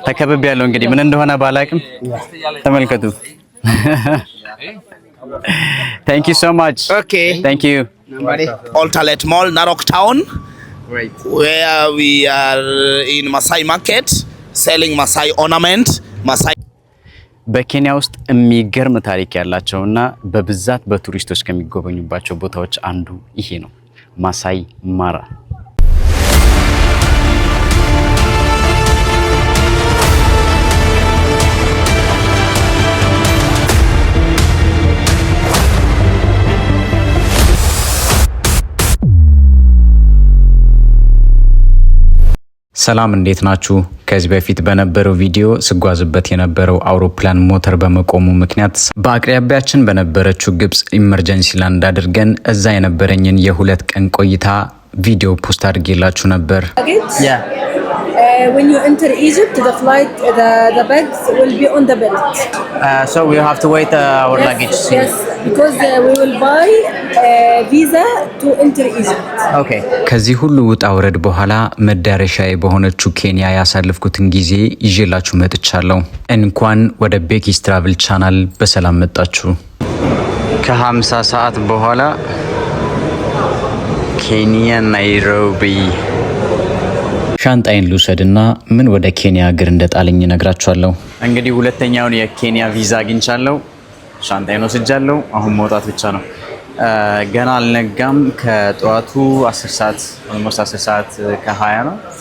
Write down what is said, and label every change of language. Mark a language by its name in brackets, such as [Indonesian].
[Amharic] ተከብብ ያለው እንግዲህ ምን እንደሆነ ባላቅም ተመልከቱ። [English] Thank you so much. Okay. Thank you. Ultralet Mall, Narok Town. Great. Where we are in Masai Market selling Masai ornament, Masai. [Amharic] በኬንያ ውስጥ የሚገርም ታሪክ ያላቸውና በብዛት በቱሪስቶች ከሚጎበኙባቸው ቦታዎች አንዱ ይሄ ነው፣ ማሳይ ማራ። ሰላም እንዴት ናችሁ? ከዚህ በፊት በነበረው ቪዲዮ ስጓዝበት የነበረው አውሮፕላን ሞተር በመቆሙ ምክንያት በአቅራቢያችን በነበረችው ግብጽ ኢመርጀንሲ ላንድ አድርገን እዛ የነበረኝን የ2 ቀን ቆይታ ቪዲዮ ፖስት አድርጌላችሁ ነበር። [English] When you enter Egypt, the flight, the bags will be on the belt. So we have to wait our luggage. Yes, because we will buy visa to enter Egypt. Okay. [Amharic] ከዚህ ሁሉ ውጣ ውረድ በኋላ መዳረሻዬ በሆነችው ኬንያ ያሳለፍኩትን ጊዜ ይዤላችሁ መጥቻለሁ። እንኳን ወደ ቤኪስ ትራቭል ቻናል በሰላም መጣችሁ። ከ50 ሰዓት በኋላ ኬንያ ናይሮቢ። ሻንጣይን ልውሰድና ምን ወደ ኬንያ እግር እንደጣለኝ ነግራችኋለሁ። እንግዲህ ሁለተኛውን የኬንያ ቪዛ አግኝቻለሁ። ሻንጣይን ወስጃለሁ። አሁን መውጣት ብቻ ነው። ገና አልነጋም። ከጠዋቱ 10 ሰዓት ኦልሞስት 10 ሰዓት ከ20 ነው።